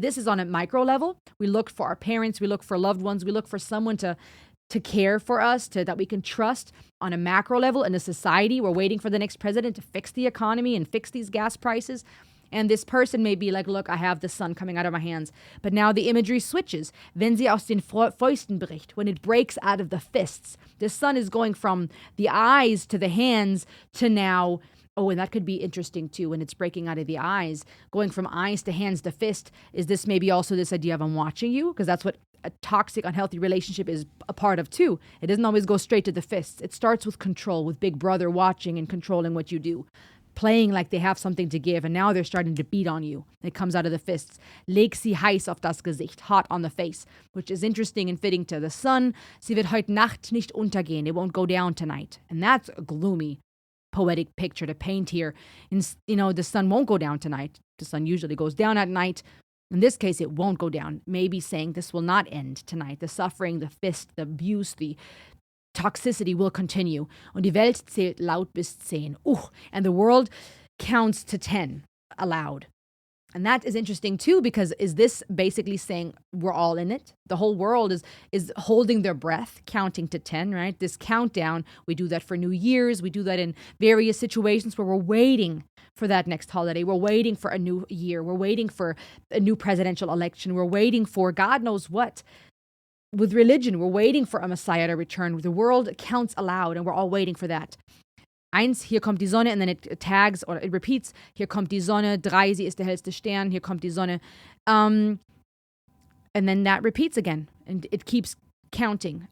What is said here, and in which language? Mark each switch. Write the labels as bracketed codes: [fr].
[en] This is on a micro level. We look for our parents. We look for loved ones. We look for someone to care for us, that we can trust. On a macro level in a society, we're waiting for the next president to fix the economy and fix these gas prices. And this person may be like, look, I have the sun coming out of my hands. But now the imagery switches. [de] Wenn sie aus den Fäusten bricht, [en] when it breaks out of the fists. The sun is going from the eyes to the hands to now, and that could be interesting too, when it's breaking out of the eyes, going from eyes to hands to fist. Is this maybe also this idea of I'm watching you? Because that's what a toxic, unhealthy relationship is a part of too. It doesn't always go straight to the fists. It starts with control, with Big Brother watching and controlling what you do, playing like they have something to give, and now they're starting to beat on you. It comes out of the fists. [de] Leg sie heiß auf das Gesicht, [en] hot on the face, which is interesting and fitting to the sun. [de] Sie wird heute Nacht nicht untergehen. [en] It won't go down tonight. And that's a gloomy, poetic picture to paint here. And, the sun won't go down tonight. The sun usually goes down at night. In this case, it won't go down. Maybe saying this will not end tonight. The suffering, the fist, the abuse, the toxicity will continue. [de] Und die Welt zählt laut bis 10. [en] And the world counts to 10 aloud. And that is interesting too, because is this basically saying we're all in it? The whole world is holding their breath, counting to 10, right? This countdown, we do that for New Year's. We do that in various situations where we're waiting for that next holiday. We're waiting for a new year. We're waiting for a new presidential election. We're waiting for God knows what. With religion, we're waiting for a Messiah to return. The world counts aloud, and we're all waiting for that. [de] 1, hier kommt die Sonne, [en] and then it tags, or it repeats, [de] hier kommt die Sonne. 3, sie ist der hellste Stern, hier kommt die Sonne. [en] And then that repeats again, and it keeps counting.